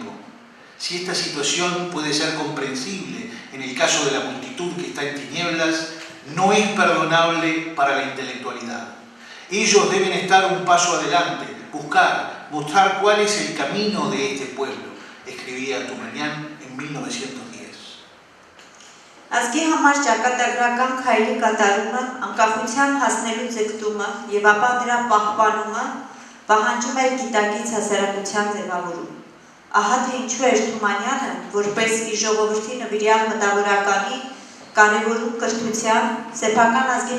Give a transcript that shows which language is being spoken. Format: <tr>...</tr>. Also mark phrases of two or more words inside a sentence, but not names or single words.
<es>Si esta situación puede ser comprensible en el caso de la multitud que está en tinieblas, no es perdonable para la intelectualidad. Ellos deben estar un paso adelante, mostrar cuál es el camino de este pueblo, escribía Թումանյան en 1910.</es> <hy>Ազգի համար ճակատագրական քայլի կատարումը, անկախության հասնելու ձգտումը եւ ապա դրա պահպանումը պահանջում էր գիտակից հասարակության ձևավորում։ Ահա թե ինչու էր Թումանյանը, որպես իր ժողովրդի նվիրյալ մտավորականի կարևորում կրթության, սեփական ազգի</hy>